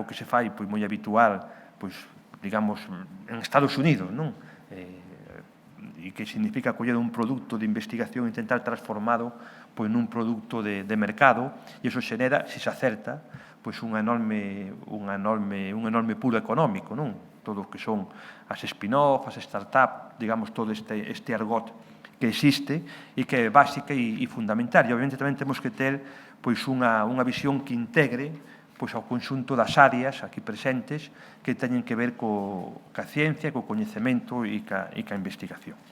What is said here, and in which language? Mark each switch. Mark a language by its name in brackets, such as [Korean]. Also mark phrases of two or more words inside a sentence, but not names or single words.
[Galician] que se fai moi habitual, digamos, en Estados Unidos, e que significa coller un produto de investigación e intentar transformado nun produto de mercado, e iso xenera, se se acerta, un enorme puro económico, todo o que son as spin-off, as start-up, digamos, todo este argot que existe e que é básica e fundamental. E, obviamente, tamén temos que ter unha visión que integre ao conxunto das áreas aquí presentes que teñen que ver ca ciencia, co coñecemento e ca investigación.